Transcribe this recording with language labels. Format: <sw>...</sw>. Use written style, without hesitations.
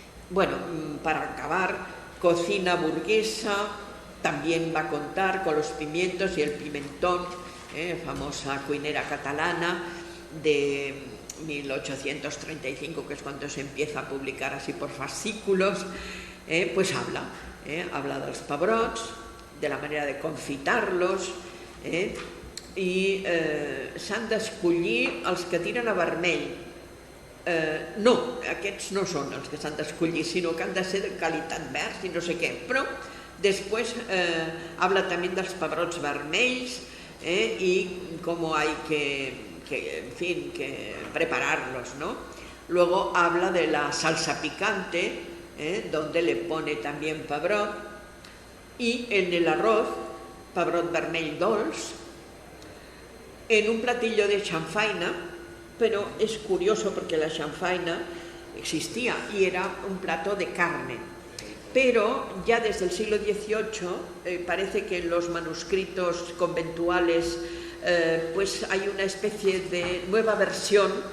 <es>Bueno, para acabar, cocina burguesa también va a contar con los pimientos y el pimentón, famosa cuinera catalana de 1835, que es cuando se empieza a publicar así por fascículos, pues habla</es> <ca>dels pebrots, de la manera de confitar-los, i s'han d'escollir els que tiren a vermell. No, aquests no són els que s'han d'escollir, sinó que han de ser de qualitat verds i no sé què. Però després</ca> <es>habla també</es> <ca>dels pebrots vermells</ca> <es>y cómo hay en fin, que prepararlos, ¿no? Luego habla de la salsa picante, donde le pone también pebrot, y en el arroz,</es> <ca>pebrot vermell dolç,</ca> <es>en un platillo de chanfaina, pero es curioso porque la chanfaina existía y era un plato de carne, pero ya desde el siglo XVIII parece que en los manuscritos conventuales pues hay una especie de nueva versión</es>